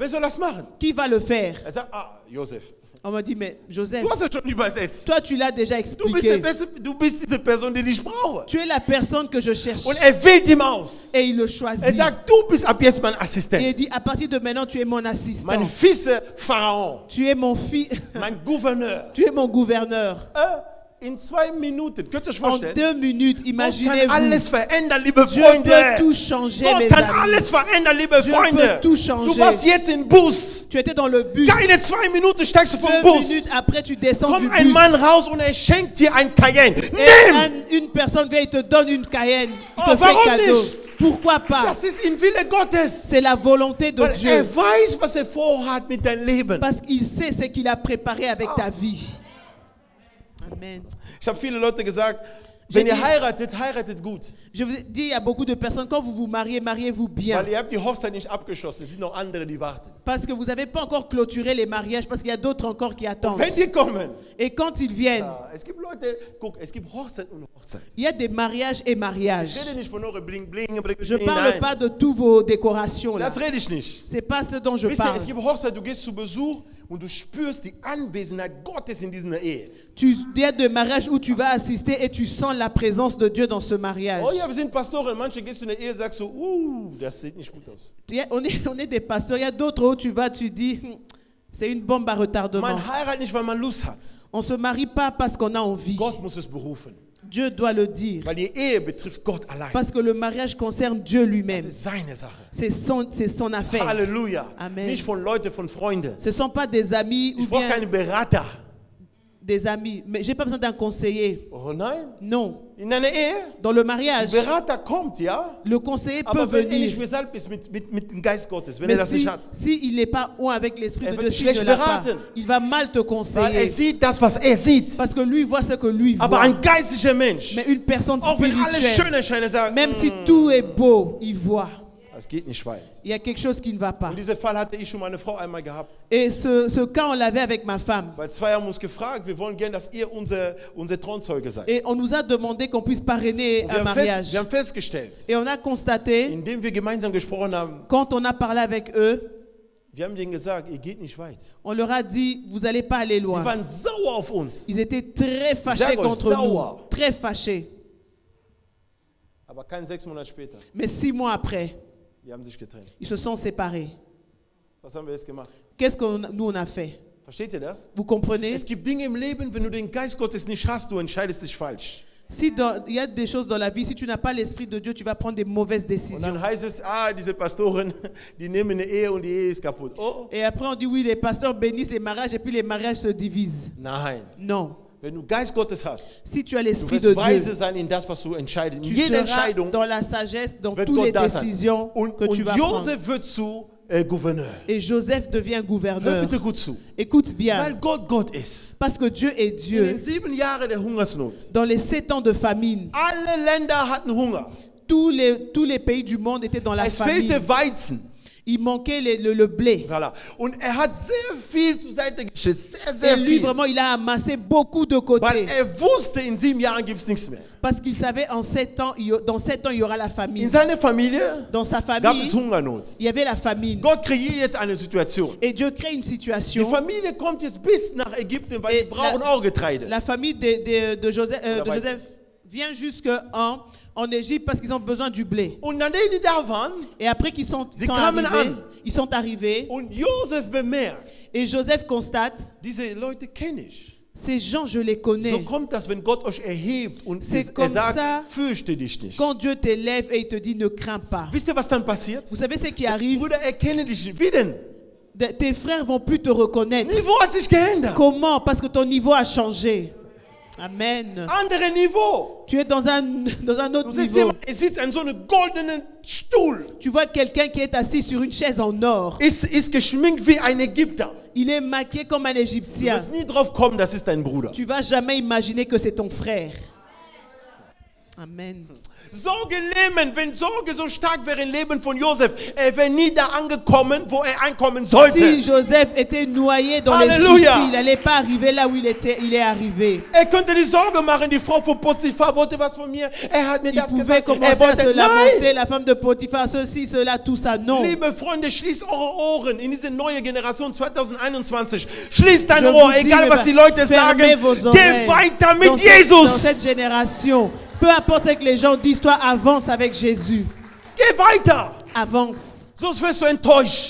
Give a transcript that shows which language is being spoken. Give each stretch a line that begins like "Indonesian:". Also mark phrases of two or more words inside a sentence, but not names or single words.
German: Wer soll das machen?
French: Qui va le faire?
German: Er sagt, Josef,
French: On m'a dit, mais Joseph,
German: du hast es schon übersetzt.
French: toi tu l'as déjà
German: Du bist,
French: expliqué.
German: du bist diese Person, die ich brauche.
French: Tu es la personne que je cherche.
German: Und er wählt ihn aus.
French: Et il le
German: Er
French: choisit.
German: sagt, du bist ab jetzt mein
French: Et il
German: Assistent.
French: dit, à partir de maintenant, tu es mon assistant.
German: Mein Vize-Pharaon.
French: Tu es mon fils.
German: Mein Gouverneur.
French: Tu es mon gouverneur.
German: In 2 Minuten, könnt ihr euch
French: En
German: vorstellen?
French: 2 minutes,
German: Gott kann
French: imaginez-vous.
German: alles verändern, liebe
French: Dieu
German: Freunde.
French: peut tout changer,
German: Gott
French: mes
German: kann
French: amis.
German: alles verändern, liebe
French: Dieu
German: Freunde.
French: peut tout changer.
German: Du warst jetzt im Bus.
French: Tu étais dans le bus.
German: Keine 2 Minuten steigst du vom
French: 2
German: Bus.
French: minutes après, tu descends du
German: Kommt ein
French: bus.
German: Mann raus und er schenkt dir ein Cayenne.
French: Et
German: Nimm!
French: une personne vient, il te donne une Cayenne. Il te
German: Oh,
French: fait
German: warum
French: cadeau.
German: nicht?
French: Pourquoi pas?
German: Das ist im Wille Gottes.
French: C'est la volonté de
German: Weil
French: Dieu.
German: er weiß, was er vorhat mit deinem Leben.
French: Parce qu'il sait ce qu'il a préparé avec ta vie. Amen.
German: Ich habe viele Leute gesagt, wenn
French: J'ai
German: ihr
French: dit-
German: heiratet, heiratet gut.
French: Je vous ai dit, il y a beaucoup de personnes, quand vous vous mariez, mariez-vous bien.
German: Weil ihr habt die Hochzeit nicht abgeschlossen. Es sind noch andere, die warten.
French: Parce que vous n'avez pas encore clôturé les mariages, parce qu'il y a d'autres encore qui attendent.
German: Wenn die kommen.
French: Et quand ils viennent,
German: Es gibt Leute, guck, es gibt Hochzeit und Hochzeit.
French: il y a des mariages et mariages.
German: Ich rede nicht von eure
English: Bling Bling.
French: Je ne parle pas de tous vos décorations là.
German: Das rede ich nicht.
French: C'est pas ce dont je
German: Wisst ihr,
French: parle.
German: es gibt Hochzeit, du gehst zu Besuch und du spürst die Anwesenheit Gottes in dieser Ehe.
French: Il y a des mariages où tu vas assister et tu sens la présence de Dieu dans ce mariage.
German: Oh ja, wir sind Pastoren. Manche gehst du in der Ehe, sagst so, das sieht nicht gut aus.
French: On est des pasteurs. Il y a d'autres où tu vas, tu dis, c'est une bombe à retardement.
German: Man heiratet nicht, weil man Lust hat.
French: On ne se marie pas parce qu'on a envie.
German: Gott muss es berufen.
French: Dieu doit le dire.
German: Weil die Ehe betrifft Gott allein.
French: Parce que le mariage concerne Dieu
German: Das
French: lui-même.
German: ist seine Sache.
French: C'est son affaire.
German: Halleluja. Amen. Nicht von Leuten, von Freunden.
French: Ce ne sont pas des amis ou
German: Ich brauche
French: bien
German: keinen Berater.
French: des amis. Mais je n'ai pas besoin d'un conseiller.
German: Oh nein.
French: Non.
German: In einer Ehe,
French: Dans le mariage,
German: Berater kommt, ja.
French: le conseiller peut
German: Aber wenn er nicht
French: venir.
German: besalbt ist mit dem Geist Gottes, wenn er
French: Mais
German: das nicht hat.
French: si il n'est pas un avec l'Esprit
German: Er
French: de
German: wird
French: Dieu,
German: dich
French: s'il ne
German: schlecht
French: l'a pas,
German: beraten.
French: il va mal te
German: Weil er
French: conseiller.
German: sieht das, was er sieht.
French: Parce que lui voit ce que lui
German: Aber
French: voit.
German: ein geistlicher Mensch,
French: Mais une personne
German: auch wenn alles schön
French: spirituelle,
German: erscheint, er sagt,
French: même si tout est beau, il voit.
German: das geht nicht weit.
French: Il y a quelque chose qui ne va pas.
German: Und diesen Fall hatte ich schon meine Frau einmal gehabt.
French: Et ce cas, on l'avait avec ma femme.
German: Weil 2 haben uns gefragt, wir wollen gerne, dass ihr unser Thronzeuge seid.
French: Et on nous a demandé qu'on puisse parrainer
German: Und
French: un mariage.
German: wir haben festgestellt,
French: Et on a constaté,
German: indem wir gemeinsam gesprochen haben,
French: quand on a parlé avec eux,
German: wir haben denen gesagt, ihr geht nicht weit.
French: on leur a dit, vous n'allez pas aller
German: Die
French: loin.
German: waren sauer auf uns.
French: Ils étaient très fâchés
German: Sag euch,
French: contre
German: sauer.
French: nous. Très fâchés.
German: Aber kein 6 Monate später,
French: Mais 6 mois après,
German: die haben sich getrennt.
French: ils se sont séparés.
German: Was haben wir jetzt gemacht?
French: Qu'est-ce que nous on a fait?
German: Versteht ihr das?
French: Vous comprenez?
German: Es gibt Dinge im Leben, wenn du den Geist Gottes nicht hast, du entscheidest dich falsch.
French: Si il y a des choses dans la vie, si tu n'as pas l'Esprit de Dieu, tu vas prendre des mauvaises
German: Und
French: décisions.
German: dann heißt es, diese Pastoren, die nehmen eine Ehe und die Ehe ist kaputt. Oh,
French: Et après on dit oui, les pasteurs bénissent les mariages et puis les mariages se divisent.
German: nein.
French: Non.
German: Wenn du Geist Gottes hast,
French: Si tu as
German: du
French: l'Esprit
German: wirst
French: de
German: weise
French: Dieu,
German: sein in das, was du entscheidest. In
French: tu
German: jeder
French: seras
German: Entscheidung
French: dans la sagesse, dans
German: wird
French: toutes les
German: Gott da sein.
French: décisions que tu
German: Und
French: vas prendre.
German: Josef wird zu Gouverneur.
French: Et Joseph devient
German: Hör
French: gouverneur.
German: bitte gut zu.
French: Écoute bien,
German: Weil Gott Gott ist.
French: parce que Dieu est
German: In den
French: Dieu.
German: 7 Jahren der Hungersnot,
French: Dans les 7 ans de famine,
German: alle Länder hatten Hunger.
French: tous les pays du monde étaient dans la
German: Es fehlte
French: famine.
German: Weizen.
French: Il manquait le blé. Voilà.
German: Und hat sehr viel zur Seite geschickt. Sehr,
French: Et lui,
German: viel.
French: vraiment, il a amassé beaucoup de
German: Weil
French: côté.
German: wusste, in 7 Jahren gibt es nichts mehr.
French: Parce qu'il savait dans 7 ans, il y aura la
German: In
French: famine.
German: seiner Familie
French: Dans sa
German: gab
French: famille,
German: es Hungernot.
French: il y avait la famine.
German: Gott kreiert jetzt eine Situation.
French: Et Dieu crée une
German: Die
French: situation.
German: Familie kommt jetzt bis nach Ägypten, weil
French: Et
German: sie brauchen auch Getreide.
French: La famille de Joseph,
German: Oder
French: de Joseph vient jusqu'en Égypte parce qu'ils ont besoin du blé.
German: Und nachdem die da waren,
French: Et après qu'ils sont
German: kamen
French: arrivés,
German: an.
French: ils sont arrivés.
German: und Josef bemerkt,
French: Et Joseph constate,
German: diese Leute kenne ich.
French: ces gens, je les
German: So
French: connais.
German: kommt das, wenn Gott euch erhebt und
French: C'est
German: er
French: comme
German: sagt,
French: ça.
German: fürchte dich nicht.
French: Quand Dieu t'élève et il te dit ne crains pas.
German: Wisst ihr, was dann passiert?
French: Vous savez ce qui arrive?
German: Bruder, erkenne dich nicht. Wie denn?
French: Tes frères vont plus te reconnaître.
German: Niveau hat sich geändert.
French: Comment? Parce que ton niveau a changé. Amen.
German: Andere Niveau.
French: Tu es dans un autre
German: Du siehst
French: niveau.
German: jemand, er sitzt an so einem goldenen Stuhl.
French: Tu vois quelqu'un qui est assis sur une chaise en or.
German: Ist geschminkt wie ein Ägypter.
French: Il est maquillé comme un
German: Du
French: Égyptien.
German: wirst nie drauf kommen, das ist dein Bruder.
French: Tu vas jamais imaginer que c'est ton frère. Amen.
German: Sorge nehmen, wenn Sorge so stark wäre im Leben von Josef, er wäre nie da angekommen, wo er ankommen sollte.
French: Si Joseph était noyé dans Alléluia. les soucis, il n'allait pas arriver là où il est arrivé.
German: Er könnte die Sorge machen, die Frau von Potiphar wollte was von mir, er hat mir
French: Il
German: das
French: pouvait
German: gesagt,
French: commencer
German: er
French: à se
German: wollte,
French: lamenter,
German: nein!
French: la femme de Potiphar, ceci, cela, tout ça. Non.
German: Liebe Freunde, schließt eure Ohren in diese neue Generation 2021. Schließt dein
French: Je
German: Ohr,
French: vous dis,
German: egal was die Leute sagen.
French: fermez vos
German: Geh
French: oreilles.
German: weiter mit
French: Dans
German: Jesus.
French: cette génération, peu importe ce que les gens disent, toi avance avec Jésus.
German: Geh weiter.
French: Avance.
German: Sonst wirst du enttäuscht.